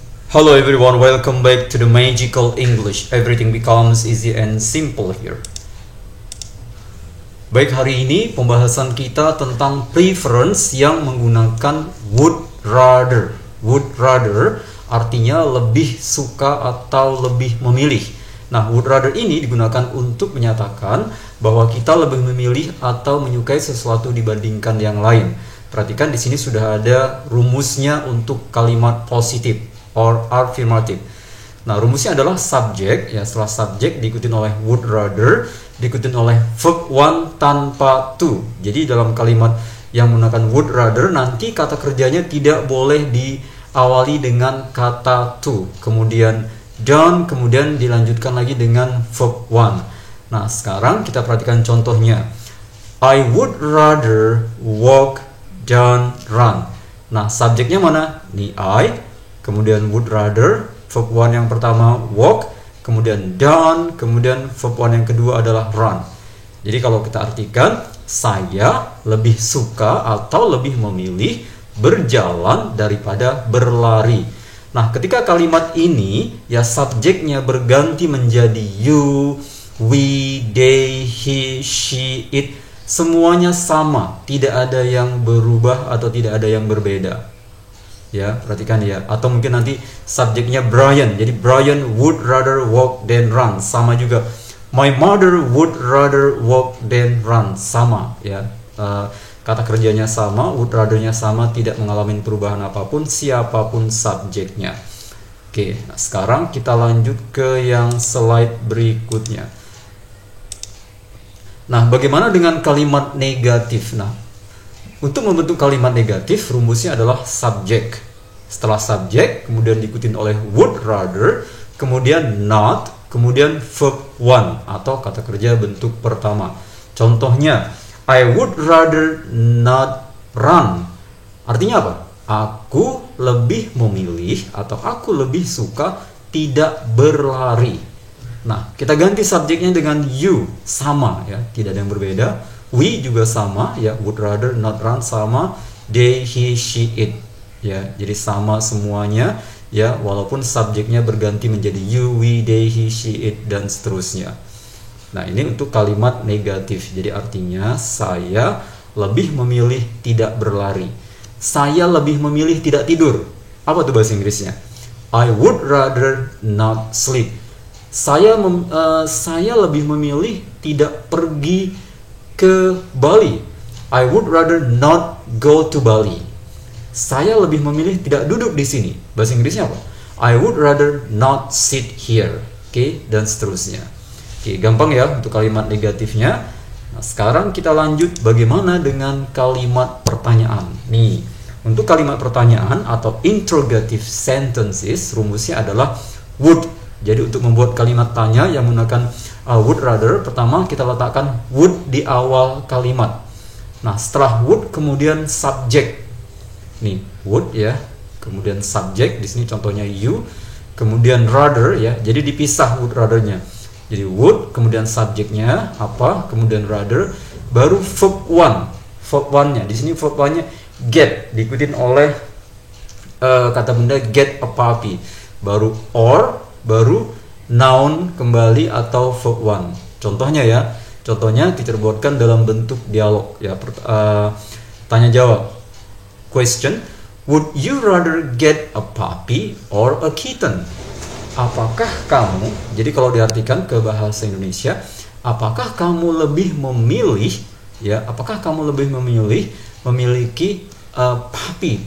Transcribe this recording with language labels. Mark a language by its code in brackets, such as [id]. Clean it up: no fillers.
[en] Hello everyone, welcome back to the Magical English. Everything becomes easy and simple here. [id] Baik, hari ini pembahasan kita tentang preference yang menggunakan would rather. Would rather artinya lebih suka atau lebih memilih. Nah, would rather ini digunakan untuk menyatakan bahwa kita lebih memilih atau menyukai sesuatu dibandingkan yang lain. Perhatikan di sini sudah ada rumusnya untuk kalimat positif [en] or affirmative. [id] Nah, rumusnya adalah subject, ya, setelah subject diikutin oleh would rather, diikutin oleh verb one tanpa to. Jadi dalam kalimat yang menggunakan would rather nanti kata kerjanya tidak boleh diawali dengan kata to, kemudian done, kemudian dilanjutkan lagi dengan verb one. Nah, sekarang kita perhatikan contohnya. [en] I would rather walk than run. [id] Nah, subjeknya mana? Ini I, kemudian would rather, verb one yang pertama walk, kemudian done, kemudian verb one yang kedua adalah run. Jadi kalau kita artikan, saya lebih suka atau lebih memilih berjalan daripada berlari. Nah, ketika kalimat ini ya subjeknya berganti menjadi you, we, they, he, she, it, semuanya sama, tidak ada yang berubah atau tidak ada yang berbeda. Ya, perhatikan ya. Atau mungkin nanti subjeknya Brian. Jadi [en] Brian would rather walk than run. [id] Sama juga. [en] My mother would rather walk than run. [id] Sama ya. Kata kerjanya sama, would rather-nya sama, tidak mengalami perubahan apapun siapapun subjeknya. Oke, nah sekarang kita lanjut ke yang slide berikutnya. Nah, bagaimana dengan kalimat negatif? Nah, untuk membentuk kalimat negatif, rumusnya adalah subject. Setelah subject, kemudian diikutin oleh would rather, kemudian not, kemudian verb one atau kata kerja bentuk pertama. Contohnya, [en] I would rather not run. [id] Artinya apa? Aku lebih memilih atau aku lebih suka tidak berlari. Nah, kita ganti subjeknya dengan you, sama ya, tidak ada yang berbeda. We juga sama ya, [en] would rather not run [id] sama, they, he, she, it ya, jadi sama semuanya ya, walaupun subjeknya berganti menjadi you, we, they, he, she, it dan seterusnya. Nah, ini untuk kalimat negatif. Jadi artinya saya lebih memilih tidak berlari. Saya lebih memilih tidak tidur. Apa tuh bahasa Inggrisnya? [en] I would rather not sleep. [id] Saya lebih memilih tidak pergi ke Bali. [en] I would rather not go to Bali. [id] Saya lebih memilih tidak duduk di sini. Bahasa Inggrisnya apa? [en] I would rather not sit here. [id] Oke, dan seterusnya. Oke, gampang ya untuk kalimat negatifnya. Nah, sekarang kita lanjut bagaimana dengan kalimat pertanyaan. Nih, untuk kalimat pertanyaan atau interrogative sentences, rumusnya adalah would. Jadi untuk membuat kalimat tanya yang menggunakan would rather, pertama kita letakkan would di awal kalimat. Nah, setelah would kemudian subject. Nih, would ya. Kemudian subject, di sini contohnya you, kemudian rather ya. Jadi dipisah would rather-nya. Jadi would, kemudian subjeknya apa, kemudian rather, baru verb one. Verb one-nya. Di sini verb one-nya get, diikutin oleh kata benda [en] get a puppy. [id] Baru or, baru noun kembali atau verb one. Contohnya ya, contohnya teacher buatkan dalam bentuk dialog ya, tanya jawab. [en] Question, would you rather get a puppy or a kitten? [id] Apakah kamu, jadi kalau diartikan ke bahasa Indonesia, apakah kamu lebih memilih ya, apakah kamu lebih memilih memiliki puppy?